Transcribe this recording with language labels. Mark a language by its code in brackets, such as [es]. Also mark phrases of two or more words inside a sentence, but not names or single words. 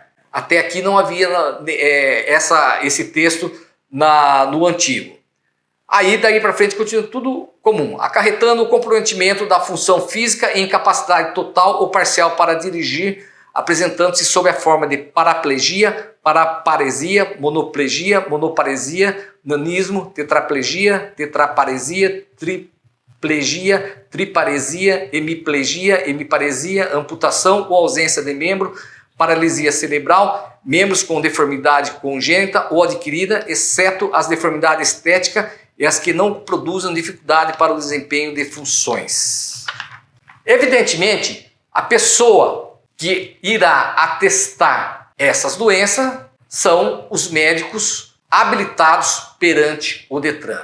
[pt] Até aqui não havia esse texto no antigo. Aí daí para frente continua tudo comum, acarretando o comprometimento da função física e incapacidade total ou parcial para dirigir, apresentando-se sob a forma de paraplegia, paraparesia, monoplegia, monoparesia, nanismo, tetraplegia, tetraparesia, triparesia, hemiplegia, hemiparesia, amputação ou ausência de membro, paralisia cerebral, membros com deformidade congênita ou adquirida, exceto as deformidades estéticas e as que não produzem dificuldade para o desempenho de funções. Evidentemente, a pessoa que irá atestar essas doenças são os médicos habilitados perante o Detran.